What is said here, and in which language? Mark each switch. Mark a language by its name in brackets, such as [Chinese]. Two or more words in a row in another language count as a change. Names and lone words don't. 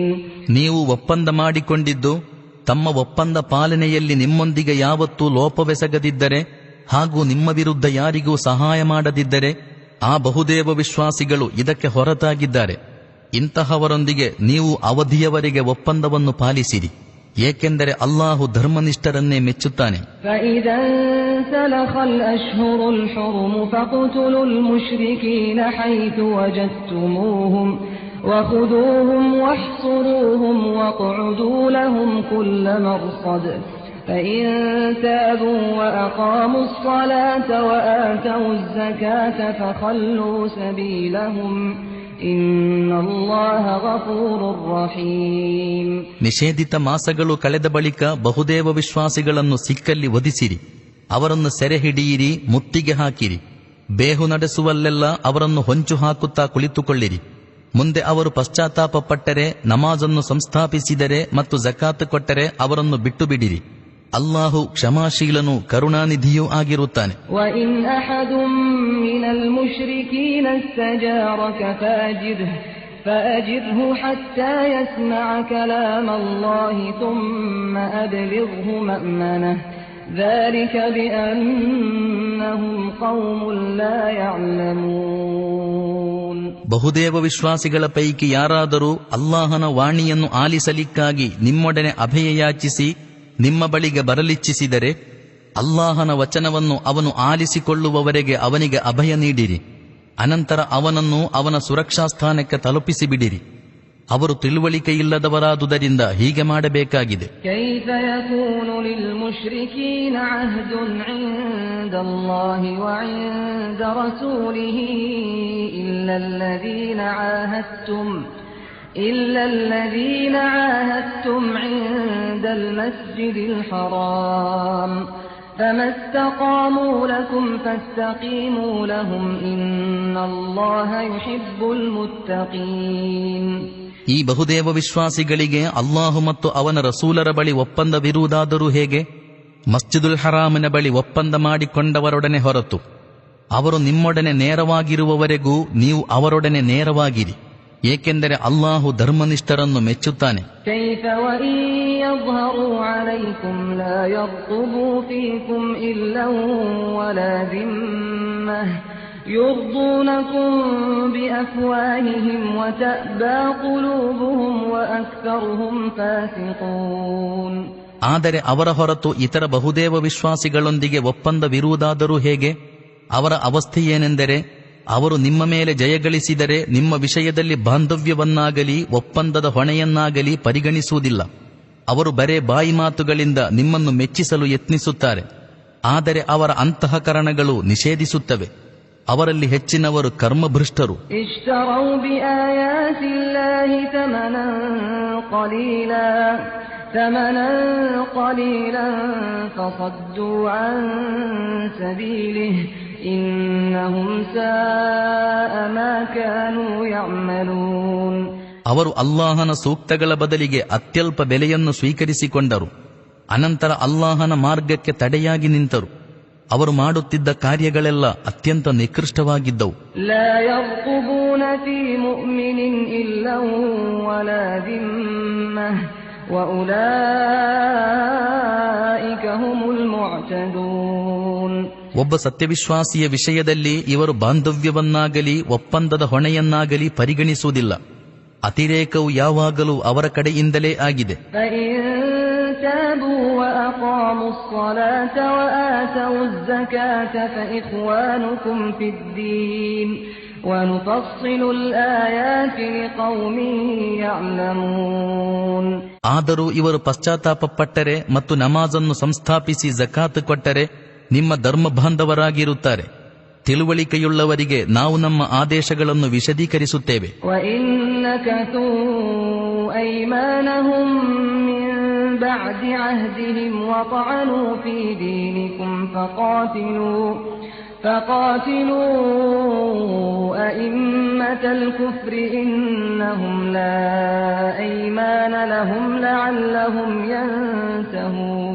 [Kannada] ನೀವು ಒಪ್ಪಂದ ಮಾಡಿಕೊಂಡಿದ್ದು ತಮ್ಮ ಒಪ್ಪಂದ ಪಾಲನೆಯಲ್ಲಿ ನಿಮ್ಮೊಂದಿಗೆ ಯಾವತ್ತೂ ಲೋಪವೆಸಗದಿದ್ದರೆ ಹಾಗೂ ನಿಮ್ಮ ವಿರುದ್ಧ ಯಾರಿಗೂ ಸಹಾಯ ಮಾಡದಿದ್ದರೆ ಆ ಬಹುದೇವ ವಿಶ್ವಾಸಿಗಳು ಇದಕ್ಕೆ ಹೊರತಾಗಿದ್ದಾರೆ. ಇಂತಹವರೊಂದಿಗೆ ನೀವು ಅವಧಿಯವರೆಗೆ ಒಪ್ಪಂದವನ್ನು ಪಾಲಿಸಿರಿ, ಏಕೆಂದರೆ ಅಲ್ಲಾಹು ಧರ್ಮನಿಷ್ಠರನ್ನೇ ಮೆಚ್ಚುತ್ತಾನೆ. [Arabic] فَإِذَا انْسَلَخَ الْأَشْهُرُ الْحُرُمُ فَاقْتُلُوا الْمُشْرِكِينَ حَيْثُ وَجَدتُّمُوهُمْ وَخُذُوهُمْ وَاحْصُرُوهُمْ وَاقْعُدُوا لَهُمْ كُلَّ مَرْصَدٍ فَإِن تَابُوا وَأَقَامُوا الصَّلَاةَ وَآتَوُا الزَّكَاةَ فَخَلُّوا سَبِيلَهُمْ إن الله غفور رحيم. [Kannada] ನಿಷೇಧಿತ ಮಾಸಗಳು ಕಳೆದ ಬಳಿಕ ಬಹುದೇವ ವಿಶ್ವಾಸಿಗಳನ್ನು ಸಿಕ್ಕಲ್ಲಿ ವಧಿಸಿರಿ. ಅವರನ್ನು ಸೆರೆ ಹಿಡಿಯಿರಿ, ಮುತ್ತಿಗೆ ಹಾಕಿರಿ. ಬೇಹು ನಡೆಸುವಲ್ಲೆಲ್ಲ ಅವರನ್ನು ಹೊಂಚು ಹಾಕುತ್ತಾ ಕುಳಿತುಕೊಳ್ಳಿರಿ. ಮುಂದೆ ಅವರು ಪಶ್ಚಾತ್ತಾಪ ಪಟ್ಟರೆ, ನಮಾಜನ್ನು ಸಂಸ್ಥಾಪಿಸಿದರೆ ಮತ್ತು ಜಕಾತ್ ಕೊಟ್ಟರೆ ಅವರನ್ನು ಬಿಟ್ಟು ಬಿಡಿರಿ. ಅಲ್ಲಾಹು ಕ್ಷಮಾಶೀಲನೂ ಕರುಣಾನಿಧಿಯೂ ಆಗಿರುತ್ತಾನೆ. [Arabic] وَإِنْ أَحَدٌ مِّنَ الْمُشْرِكِينَ اسْتَجَارَكَ فَأَجِرْهُ حَتَّى يَسْمَعَ كَلَامَ اللَّهِ ثُمَّ أَبْلِغْهُ مَأْمَنَهُ ذَلِكَ بِأَنَّهُمْ قَوْمٌ لَّا يَعْلَمُونَ. [Kannada] ಬಹುದೇವ ವಿಶ್ವಾಸಿಗಳ ಪೈಕಿ ಯಾರಾದರೂ ಅಲ್ಲಾಹನ ವಾಣಿಯನ್ನು ಆಲಿಸಲಿಕ್ಕಾಗಿ ನಿಮ್ಮೊಡನೆ ಅಭಯ ಯಾಚಿಸಿ ನಿಮ್ಮ ಬಳಿಗೆ ಬರಲಿಚ್ಛಿಸಿದರೆ ಅಲ್ಲಾಹನ ವಚನವನ್ನು ಅವನು ಆಲಿಸಿಕೊಳ್ಳುವವರೆಗೆ ಅವನಿಗೆ ಅಭಯ ನೀಡಿರಿ. ಅನಂತರ ಅವನನ್ನು ಅವನ ಸುರಕ್ಷಾ ಸ್ಥಾನಕ್ಕೆ ತಲುಪಿಸಿಬಿಡಿರಿ. ಅವರು ತಿಳುವಳಿಕೆಯಿಲ್ಲದವರಾದುದರಿಂದ ಹೀಗೆ ಮಾಡಬೇಕಾಗಿದೆ. [Arabic] كيف يكون للمشركين عهد عند الله وعند رسوله إلا الذين عاهدتم عند المسجد الحرام فما استقاموا لكم فاستقيموا لهم إن الله يحب المتقين. [Kannada] ಈ ಬಹುದೇವ ವಿಶ್ವಾಸಿಗಳಿಗೆ ಅಲ್ಲಾಹು ಮತ್ತು ಅವನ ರಸೂಲರ ಬಳಿ ಒಪ್ಪಂದವಿರುವುದಾದರೂ ಹೇಗೆ? ಮಸ್ಜಿದುಲ್ ಹರಾಮಿನ ಬಳಿ ಒಪ್ಪಂದ ಮಾಡಿಕೊಂಡವರೊಡನೆ ಹೊರತು ಅವರು ನಿಮ್ಮೊಡನೆ ನೇರವಾಗಿರುವವರೆಗೂ ನೀವು ಅವರೊಡನೆ ನೇರವಾಗಿರಿ, ಏಕೆಂದರೆ ಅಲ್ಲಾಹು ಧರ್ಮನಿಷ್ಠರನ್ನು ಮೆಚ್ಚುತ್ತಾನೆ. [Arabic] كيف وإن يظهروا عليكم لا يرقبوا فيكم إلا ولا ذمة يرضونكم بأفواههم وتأبى قلوبهم وأكثرهم فاسقون. [Kannada] ಆದರೆ ಅವರ ಹೊರತು ಇತರ ಬಹುದೇವ ವಿಶ್ವಾಸಿಗಳೊಂದಿಗೆ ಒಪ್ಪಂದವಿರುವುದಾದರೂ ಹೇಗೆ? ಅವರ ಅವಸ್ಥೆಯೇನೆಂದರೆ, ಅವರು ನಿಮ್ಮ ಮೇಲೆ ಜಯಗಳಿಸಿದರೆ ನಿಮ್ಮ ವಿಷಯದಲ್ಲಿ ಬಾಂಧವ್ಯವನ್ನಾಗಲಿ ಒಪ್ಪಂದದ ಹೊಣೆಯನ್ನಾಗಲಿ ಪರಿಗಣಿಸುವುದಿಲ್ಲ. ಅವರು ಬರೇ ಬಾಯಿ ಮಾತುಗಳಿಂದ ನಿಮ್ಮನ್ನು ಮೆಚ್ಚಿಸಲು ಯತ್ನಿಸುತ್ತಾರೆ, ಆದರೆ ಅವರ ಅಂತಃಕರಣಗಳು ನಿಷೇಧಿಸುತ್ತವೆ. ಅವರಲ್ಲಿ ಹೆಚ್ಚಿನವರು ಕರ್ಮಭೃಷ್ಟರು. [Arabic] ثمنا قليلا فصدوا عن سبيله إنهم ساء ما كانوا يعملون. [Kannada] ಅವರು ಅಲ್ಲಾಹನ ಸೂಕ್ತಗಳ ಬದಲಿಗೆ ಅತ್ಯಲ್ಪ ಬೆಲೆಯನ್ನು ಸ್ವೀಕರಿಸಿಕೊಂಡರು. ಅನಂತರ ಅಲ್ಲಾಹನ ಮಾರ್ಗಕ್ಕೆ ತಡೆಯಾಗಿ ನಿಂತರು. ಅವರು ಮಾಡುತ್ತಿದ್ದ ಕಾರ್ಯಗಳೆಲ್ಲ ಅತ್ಯಂತ ನಿಕೃಷ್ಟವಾಗಿದ್ದವು. [Arabic] لا يرقبون في مؤمن إلا ولا ذمة وأولئك هم المعتدون. [Kannada] ಒಬ್ಬ ಸತ್ಯವಿಶ್ವಾಸಿಯ ವಿಷಯದಲ್ಲಿ ಇವರು ಬಾಂಧವ್ಯವನ್ನಾಗಲಿ ಒಪ್ಪಂದದ ಹೊಣೆಯನ್ನಾಗಲಿ ಪರಿಗಣಿಸುವುದಿಲ್ಲ. ಅತಿರೇಕವು ಯಾವಾಗಲೂ ಅವರ ಕಡೆಯಿಂದಲೇ ಆಗಿದೆ. [Arabic] تابوا وأقاموا الصلاة وآتوا الزكاة فإخوانكم في الدين ونفصل الآيات لقوم يعلمون. [Kannada] ಆದರೂ ಇವರು ಪಶ್ಚಾತ್ತಾಪಪಟ್ಟರೆ ಮತ್ತು ನಮಾಜನ್ನು ಸಂಸ್ಥಾಪಿಸಿ ಜಕಾತ್ ಕೊಟ್ಟರೆ ನಿಮ್ಮ ಧರ್ಮ ಬಾಂಧವರಾಗಿರುತ್ತಾರೆ. ತಿಳುವಳಿಕೆಯುಳ್ಳವರಿಗೆ ನಾವು ನಮ್ಮ ಆದೇಶಗಳನ್ನು ವಿಶದೀಕರಿಸುತ್ತೇವೆ. [Arabic] بعد عهدهم وطعنوا في دينكم فقاتلوا أئمة الكفر إنهم لا أيمان لهم لعلهم ينتهون.